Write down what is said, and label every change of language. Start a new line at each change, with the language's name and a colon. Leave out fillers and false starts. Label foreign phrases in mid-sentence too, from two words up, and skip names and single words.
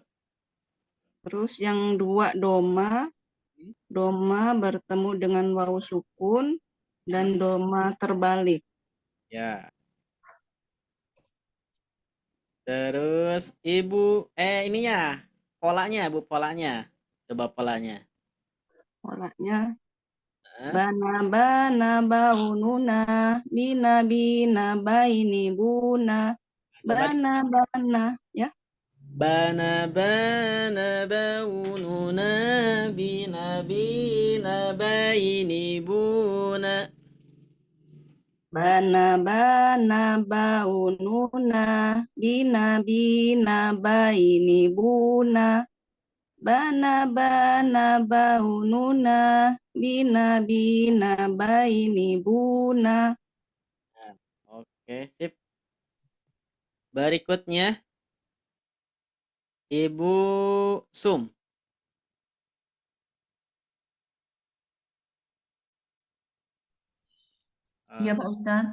Indonesian: Terus yang 2 doma, doma bertemu dengan waw sukun dan doma terbalik. Ya. Terus Ibu ininya, polanya, Bu, polanya. Coba polanya. Polanya Hah? bana baununa bina baini buna Coba bana ya. bana baununa bina baini buna. Bana baununa bina baini buna bana baununa bina baini buna. Nah, oke, sip. Berikutnya Ibu Sum. Iya Pak Ustadz.